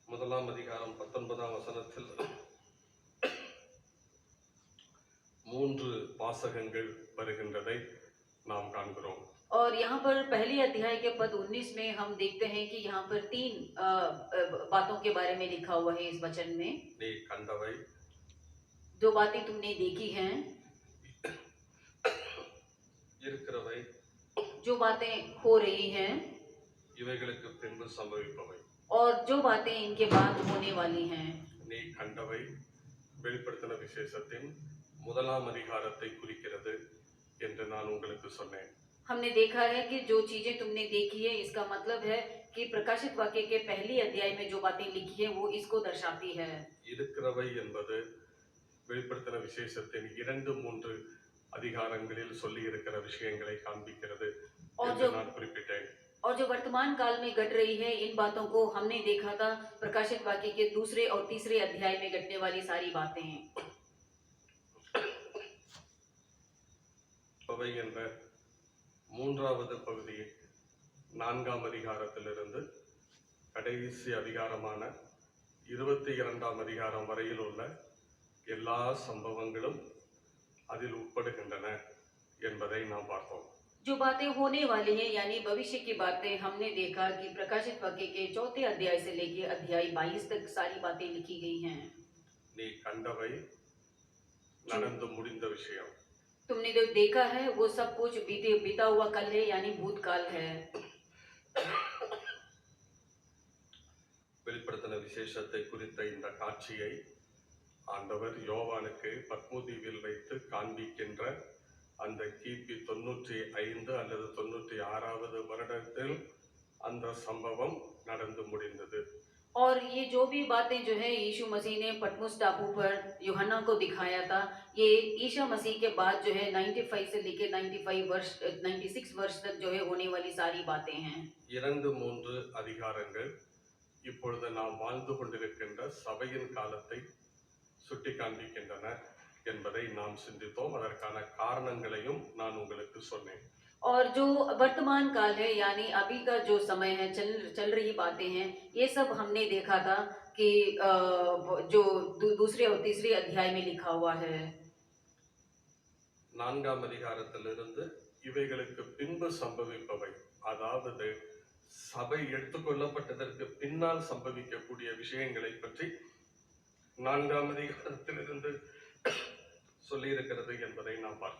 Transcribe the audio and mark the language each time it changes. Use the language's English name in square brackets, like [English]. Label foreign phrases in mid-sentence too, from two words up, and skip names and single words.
[Tamil] முதலாம் அதிகாரம் 19ஆம் வசனத்தில் 3 வாசகங்கள் வருகின்றதை நாம் காண்கிறோம். [Hindi] और यहाँ पर पहली अध्याय के पद 19 में हम देखते हैं कि यहाँ पर 3 बातों के बारे में लिखा हुआ है इस वचन में। [Tamil] நீ கண்டவை, [Hindi] जो बातें तुमने देखी हैं, [Tamil] இருக்கிறவை, [Hindi] जो बातें हो रही हैं [Tamil] இவைகளுக்கு பின்பு சம்பவிப்பவை. [Hindi] और जो बातें इनके बाद होने वाली हैं। [Tamil] நீ கண்டவை வெளிப்படுத்தின விசேஷத்தின் முதலாம் அதிகாரத்தை குறிக்கிறது என்று நான் உங்களுக்கு சொன்னேன். [Hindi] हमने देखा है कि जो चीजें तुमने देखी है इसका मतलब है कि प्रकाशित वाक्य के पहली अध्याय में जो बातें लिखी है वो इसको दर्शाती है। [Tamil] இருக்கிறவை என்பது வெளிப்படுத்தின விசேஷத்தின் 2-3 அதிகாரங்களில் சொல்லி இருக்கிற விஷயங்களை காண்பிக்கிறது என்று நான் குறிப்பிட்டேன். [Hindi] और जो वर्तमान काल में घट रही है इन बातों को हमने देखा था प्रकाशित वाक्य के 2 और 3 अध्याय में घटने वाली सारी बातें हैं। [Tamil] அவை என்ற 3வது பகுதி 4ஆம் அதிகாரத்திலிருந்து கடைசி அதிகாரமான 22ஆம் அதிகாரம் வரையில் உள்ள எல்லா சம்பவங்களும் அதில் உட்படுகின்றன என்பதை நாம் பார்த்தோம். [Hindi] जो बातें होने वाली हैं यानी भविष्य की बातें हमने देखा कि प्रकाशित वाक्य के 4 अध्याय से लेकर अध्याय 22 तक सारी बातें लिखी गई हैं। [Tamil] நீ கண்டவை நடந்து முடிந்த விஷயம். [Hindi] तुमने जो देखा है वो सब कुछ बीता हुआ कल है यानी भूतकाल है। [Tamil] வெளிப்படுத்தின விசேஷத்தை குறித்த இந்த காட்சியை ஆண்டவர் யோவானுக்கு பத்மோதீவில் வைத்து காண்பிக்கின்ற அந்த கிபி 95 அல்லது 96வது வருடத்தில் அந்த சம்பவம் நடந்து முடிந்தது. [Hindi] और ये जो भी बातें जो है यीशु मसीह ने पटमुस टापू पर यूहन्ना को दिखाया था, ये ईसा मसीह के बाद जो है 95 से लेकर 96 वर्ष तक जो है होने वाली सारी बातें हैं। [Tamil] 2-3 அதிகாரங்கள் இப்பொழுது நாம் வாழ்ந்து கொண்டிருக்கின்ற சபையின் காலத்தை சுட்டி காண்பிக்கின்றன என்பதை நாம் சிந்தித்தோம். அதற்கான காரணங்களையும் நான் உங்களுக்கு சொன்னேன். [Hindi] और जो वर्तमान काल है यानी अभी का जो समय है चल रही बातें हैं ये सब हमने देखा था कि जो 2 और 3 अध्याय में लिखा हुआ है। [Tamil] 4ஆம் அதிகாரத்திலிருந்து இவைகளுக்கு பின்பு சம்பவிப்பவை, அதாவது சபை எடுத்துக்கொள்ளப்பட்டதற்கு பின்னால் சம்பவிக்கக்கூடிய விஷயங்களை பற்றி 4ஆம் அதிகாரத்திலிருந்து சொல்லி இருக்கிறது என்பதை நாம் பார்த்தோம்.